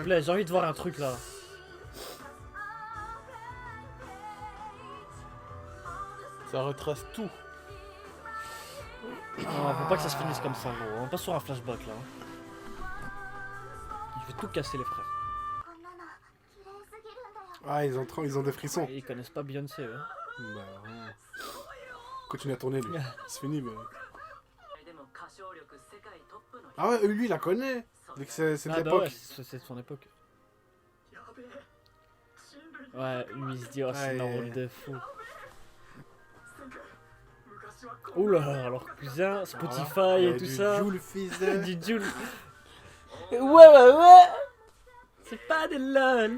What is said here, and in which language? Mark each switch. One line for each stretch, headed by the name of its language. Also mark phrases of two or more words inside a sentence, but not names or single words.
French: vous plaît, j'ai envie de voir un truc là. Ça retrace tout. Non, faut pas que ça se finisse comme ça, gros. On va pas sur un flashback là. Il fait tout casser les frères.
Japanese: こんなの綺麗すぎるんだよ
French: Ah, ils ont des frissons. Et ils connaissent pas Beyoncé, hein. Bah, ouais. Continue à tourner, lui. C'est fini, mais...
Japanese: でも歌唱力世界トップの
French: Ah ouais, lui, il la connaît. Vu que c'est de Ah bah l'époque. ouais, c'est de son époque. Ouais, lui il se dit, oh, c'est un Ouais. rôle de fou. Oula, alors cousin, Spotify et tout ça. Joue le fils de... Du Joule. Ouais. C'est pas des lol.